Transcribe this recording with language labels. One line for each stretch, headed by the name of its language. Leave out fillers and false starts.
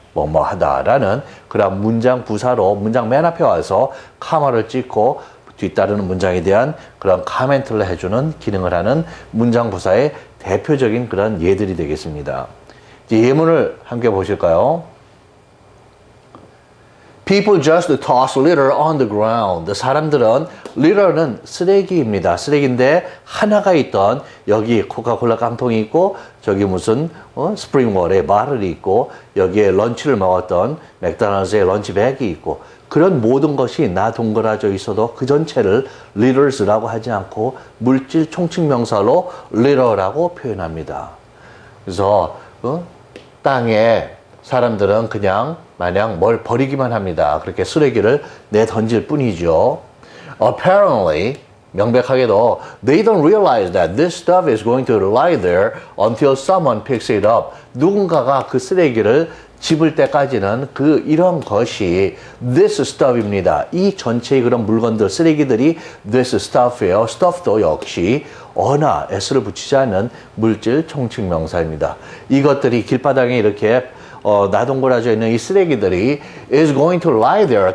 Korean: 뭐뭐 하다라는 그런 문장 부사로 문장 맨 앞에 와서 카마를 찍고 뒤따르는 문장에 대한 그런 카멘트를 해주는 기능을 하는 문장 부사의 대표적인 그런 예들이 되겠습니다. 이제 예문을 함께 보실까요?
English: People just toss litter on the ground.
Korean: 사람들은 litter는 쓰레기입니다. 쓰레기인데 하나가 있던 여기 코카콜라 깡통이 있고 저기 무슨 스프링월의 마를이 있고 여기에 런치를 먹었던 맥도날드의 런치백이 있고 그런 모든 것이 나 동그라져 있어도 그 전체를 litters라고 하지 않고 물질 총칭명사로 litter라고 표현합니다. 그래서 땅에 사람들은 그냥 마냥 뭘 버리기만 합니다. 그렇게 쓰레기를 내던질 뿐이죠.
English: Apparently,
Korean: 명백하게도
English: they don't realize that this stuff is going to lie there until someone picks it up.
Korean: 누군가가 그 쓰레기를 집을 때까지는 이런 것이 this stuff입니다. 이 전체의 그런 물건들, 쓰레기들이 this stuff예요. stuff도 역시 어나 s를 붙이지 않는 물질 총칭명사입니다. 이것들이 길바닥에 이렇게 나동그라져 있는 이 쓰레기들이
English: is going to lie there.